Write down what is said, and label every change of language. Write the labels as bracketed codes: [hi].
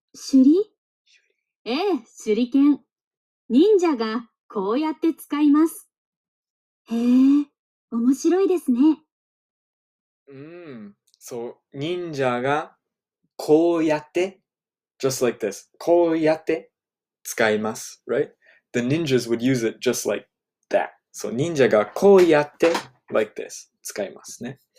[ja] 手裏？ええ、手裏剣。忍者がこうやって使います。へえ、面白いですね。 So 忍者がこうやって [en] just like this [ja] こうやって使います right? [en] The ninjas would use it just like that. [ja] So 忍者がこうやって [en] like this [ja] 使いますね。